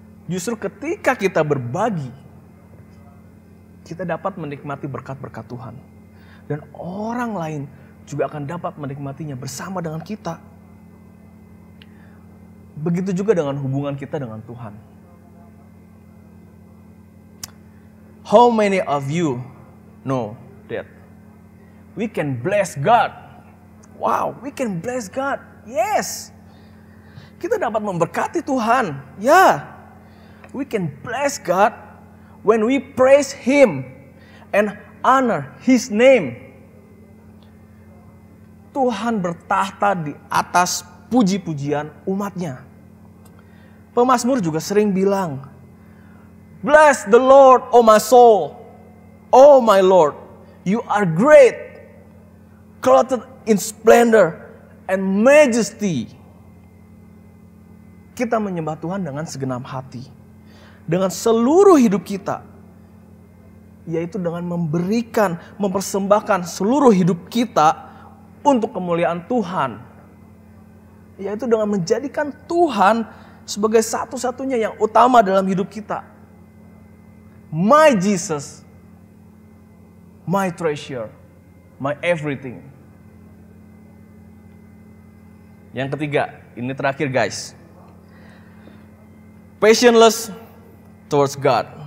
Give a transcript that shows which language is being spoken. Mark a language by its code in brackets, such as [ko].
[id] Justru ketika kita berbagi, kita dapat menikmati berkat-berkat Tuhan. Dan orang lain juga akan dapat menikmatinya bersama dengan kita. Begitu juga dengan hubungan kita dengan Tuhan. [en] How many of you know that we can bless God? Wow, we can bless God. Yes. [id] Kita dapat memberkati Tuhan. Ya. [en] We can bless God when we praise Him and honor His name. [id] Tuhan bertahta di atas puji-pujian umatnya. Pemazmur juga sering bilang, [en] bless the Lord, oh my soul, oh my Lord, you are great, clothed in splendor and majesty. [id] Kita menyembah Tuhan dengan segenap hati. Dengan seluruh hidup kita. Yaitu dengan memberikan, mempersembahkan seluruh hidup kita untuk kemuliaan Tuhan. Yaitu dengan menjadikan Tuhan sebagai satu-satunya yang utama dalam hidup kita. [en] My Jesus, my treasure, my everything. [id] Yang ketiga, ini terakhir guys. [en] Passionless towards God.